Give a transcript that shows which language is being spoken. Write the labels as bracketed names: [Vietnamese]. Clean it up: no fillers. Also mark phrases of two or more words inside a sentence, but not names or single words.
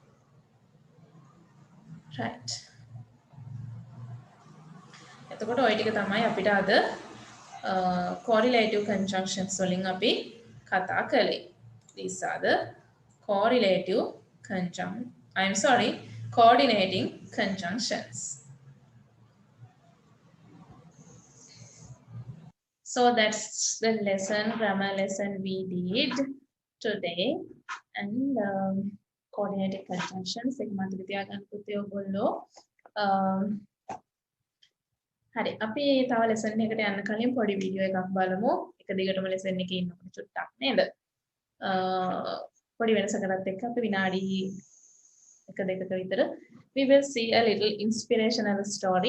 [Sinhala] Right. එතකොට ওই ටික තමයි අපිට අද [English] correlative conjunctions [Sinhala] වලින් අපි කතා කළේ. [English] These are the coordinating conjunctions. So that's the lesson, grammar lesson we did today. [Sinhala] And [English] coordinated conjunctions [Sinhala] එක මතක තියාගන්න පුතේ ඔයගොල්ලෝ. හරි අපි තව ලෙසන් එකකට යන්න කලින් පොඩි වීඩියෝ එකක් බලමු. එක දිගටම ලෙසන් එකේ ඉන්නකොට චුට්ටක් නේද? පොඩි වෙනසකටත් එක්ක අපි විනාඩි එක දෙකක විතර [English] we will see a little inspirational story.